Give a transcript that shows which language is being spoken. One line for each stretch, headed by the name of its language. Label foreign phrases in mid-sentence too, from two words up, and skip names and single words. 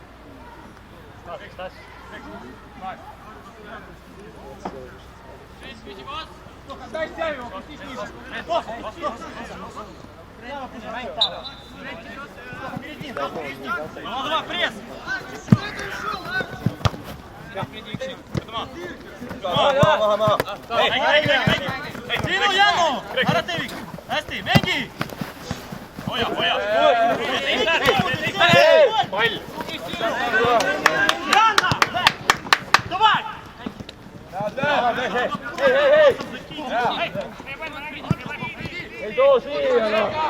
Russian: Дай Сяву, опустись ниже. Ну, давай, пресс! Tino Jano! Aratevik!
Estonian: Hästi, mängi! Hoia! Pall.
Russian: Janna! Давай!
Finnish: Ei too siihen.